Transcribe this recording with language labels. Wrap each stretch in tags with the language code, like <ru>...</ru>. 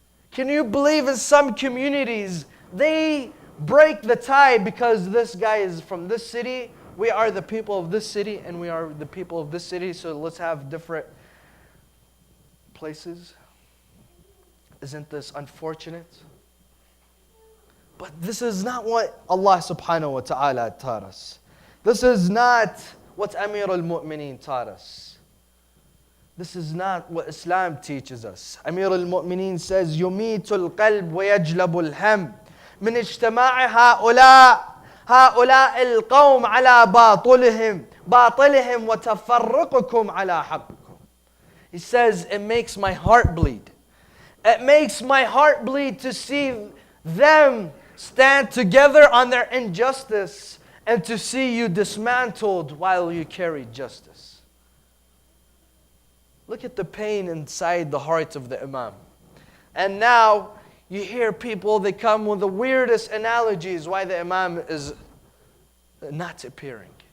<en>Can you believe in some communities, they break the tie because this guy is from this city, we are the people of this city, and we are the people of this city, so let's have different places? Isn't this unfortunate? But this is not what Allah subhanahu wa ta'ala taught us. This is not what Amir al-Mu'mineen taught us. This is not what Islam teaches us. Amir al-Mu'mineen says,</en> <ar>يُمِيتُ الْقَلْبُ وَيَجْلَبُ الْهَمْ من اجتماع هؤلاء القوم على باطلهم وتفرقكم على حقكم.</ar> <en>He says, it makes my heart bleed. It makes my heart bleed to see them stand together on their injustice and to see you dismantled while you carry justice. Look at the pain inside the heart of the Imam. And now, you hear people, they come with the weirdest analogies why the Imam is not appearing.</en>